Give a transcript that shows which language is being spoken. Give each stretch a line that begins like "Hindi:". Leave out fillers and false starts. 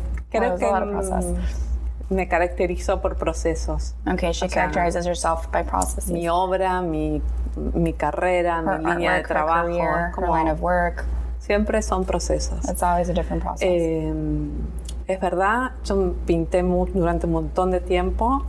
Spanish: Creo que me caracterizo por procesos.
English: Okay, she characterizes herself by processes.
Spanish: Mi obra, mi carrera,
English: her
Spanish: mi línea de trabajo.
English: Her career, her line of work.
Spanish: Siempre son procesos.
English: It's always a different process.
Spanish: Es verdad, yo pinté durante un montón de tiempo.